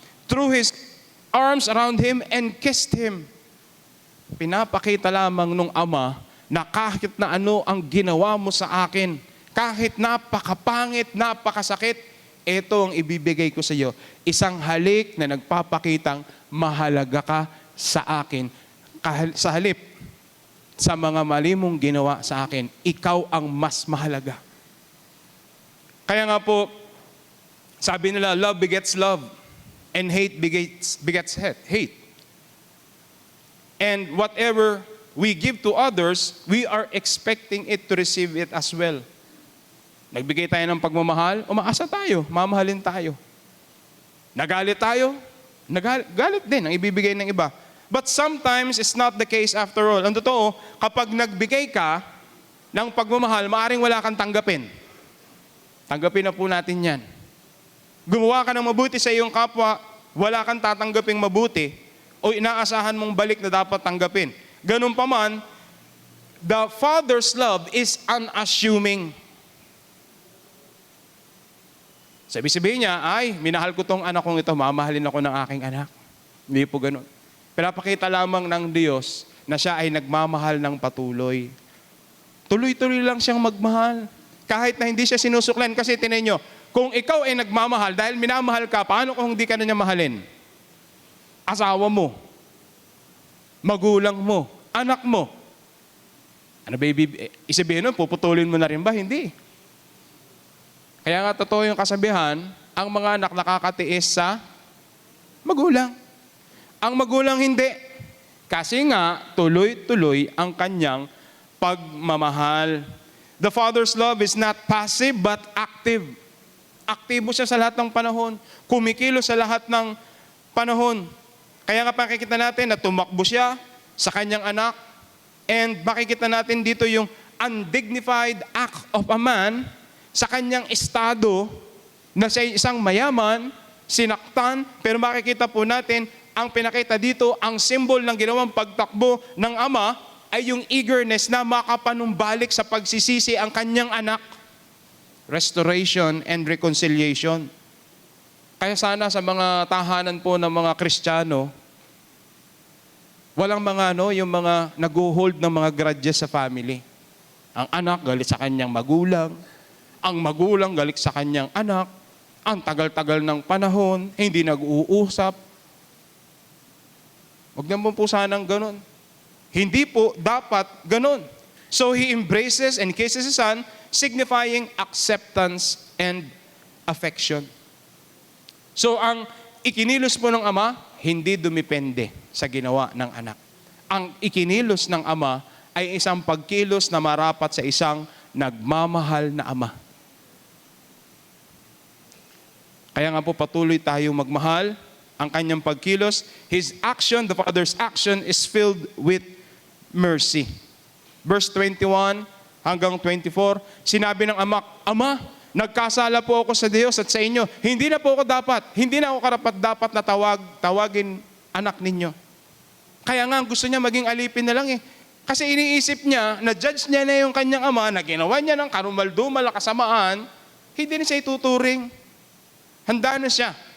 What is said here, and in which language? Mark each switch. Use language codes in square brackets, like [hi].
[en] Threw his arms around him and kissed him. [tl] Pinapakita lamang nung ama na kahit na ano ang ginawa mo sa akin, kahit napakapangit, napakasakit, ito ang ibibigay ko sa iyo. Isang halik na nagpapakitang mahalaga ka sa akin. Sa halip sa mga mali mong ginawa sa akin, ikaw ang mas mahalaga. Kaya nga po, sabi nila, [en] love begets love. And hate begets hate. And whatever we give to others, we are expecting it to receive it as well. [tl] Nagbigay tayo ng pagmamahal, umaasa tayo, mamahalin tayo. Nagalit tayo, Galit din ang ibibigay ng iba. [en] But sometimes, it's not the case after all. [tl] Ang totoo, kapag nagbigay ka ng pagmamahal, maaring wala kang tanggapin. Tanggapin na po natin yan. Gumawa ka ng mabuti sa iyong kapwa, wala kang tatanggaping mabuti, o inaasahan mong balik na dapat tanggapin. Ganun pa man, [en] the Father's love is unassuming. [tl] Sabi-sabihin niya, ay, minahal ko tong anak kong ito, mamahalin ako ng aking anak. Hindi po ganun. Pinapakita lamang ng Diyos na siya ay nagmamahal ng patuloy. Tuloy-tuloy lang siyang magmahal. Kahit na hindi siya sinusuklan. Kasi tinan nyo, kung ikaw ay nagmamahal, dahil minamahal ka, paano kung hindi ka na niya mahalin? Asawa mo, magulang mo, anak mo. Ano ba isabihin nun? Puputulin mo na rin ba? Hindi. Kaya nga totoo yung kasabihan, ang mga anak nakakatiis sa magulang. Ang magulang hindi. Kasi nga, tuloy-tuloy ang kanyang pagmamahal. [en] The Father's love is not passive but active. [tl] Aktibo siya sa lahat ng panahon. Kumikilos sa lahat ng panahon. Kaya nga pakikita natin na tumakbo siya sa kanyang anak. And makikita natin dito yung [en] undignified act of a man [tl] sa kanyang estado na siya isang mayaman, sinaktan, pero makikita po natin ang pinakita dito, ang symbol ng ginawang pagtakbo ng ama ay yung eagerness na makapanumbalik sa pagsisisi ang kanyang anak. [en] Restoration and reconciliation. [tl] Kaya sana sa mga tahanan po ng mga Kristiyano, walang mga yung mga nag-hold ng mga grudges sa family. Ang anak galit sa kanyang magulang, ang magulang galit sa kanyang anak, ang tagal-tagal ng panahon, hindi nag-uusap. Huwag naman po sanang ganun. Hindi po dapat ganun. [en] So he embraces and kisses his son, signifying acceptance and affection. [tl] So ang ikinilos po ng ama, hindi dumipende sa ginawa ng anak. Ang ikinilos ng ama ay isang pagkilos na marapat sa isang nagmamahal na ama. Kaya nga po patuloy tayong magmahal. Ang kanyang pagkilos, [en] his action, the Father's action is filled with mercy. [tl] Verse 21 hanggang 24, sinabi ng ama, Ama, nagkasala po ako sa Diyos at sa inyo. Hindi na po ako hindi na ako karapat-dapat na tawagin anak ninyo. Kaya nga gusto niya maging alipin na lang eh. Kasi iniisip niya, na-judge niya na yung kanyang ama, na ginawa niya ng karumal-dumal na kasamaan, hindi na siya ituturing. Handa na siya.